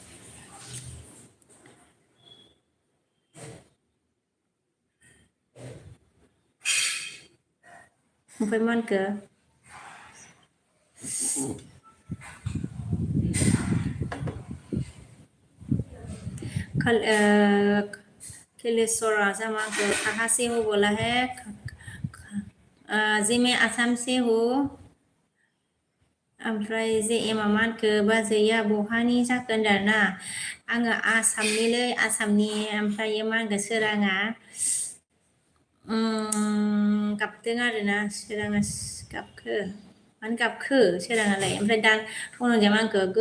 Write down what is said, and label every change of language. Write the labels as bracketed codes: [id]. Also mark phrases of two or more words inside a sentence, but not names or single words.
[brx] ओमफ्राय मा होनखो कलेश्वरा जमा को कहाँ से [hi] हो बोला है जी मैं आसाम से हूँ [brx] ओमफ्राय जे एमा मा होनखो बाजैया बहानि जाखो होनदों आरोना आङो आसामनिलै आसामनि ओमफ्राय मा होनगोन सोराङा गाबदों आरोना सोराङा गाबखो मानो गाबखो सोराङालाय ओमफ्राय दा धनन्जया मा होनखो